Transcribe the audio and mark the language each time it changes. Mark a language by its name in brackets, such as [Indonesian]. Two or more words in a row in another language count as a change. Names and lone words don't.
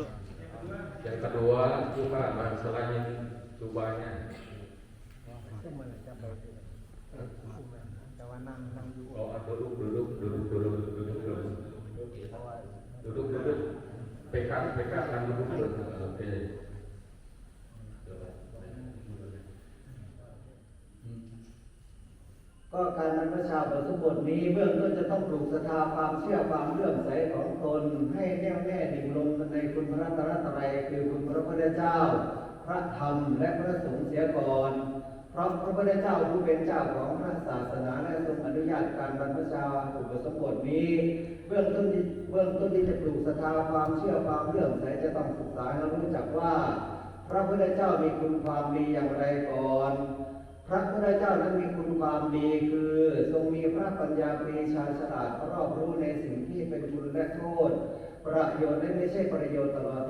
[Indonesian] Yang kedua coba masalahnya cobanya. Oh, duduk. PK kan duduk. Oke. [Thai] ก็การบรรพชาอุปสมบทนี้เบื้องต้นจะต้องปลูกศรัทธาความเชื่อความเลื่อมใสของตนให้แน่วแน่ดิ่งลงในคุณพระรัตนตรัย คือคุณพระพุทธเจ้าพระธรรมและพระสงฆ์เสียก่อนเพราะพระพุทธเจ้าผู้เป็นเจ้าของพระศาสนาและทรงอนุญาตการบรรพชาอุปสมบทนี้เบื้องต้นที่จะปลูกศรัทธาความเชื่อความเลื่อมใสจะต้องศึกษาและรู้จักว่าพระพุทธเจ้ามีคุณความดีอย่างไรก่อนพระพุทธเจ้านั้นมีคุณความดีคือทรงมีพระปัญญาปรีชาฉลาดรอบรู้ในสิ่งที่เป็นคุณและโทษประโยชน์และไม่ใช่ประโยชน์ตลอดถึ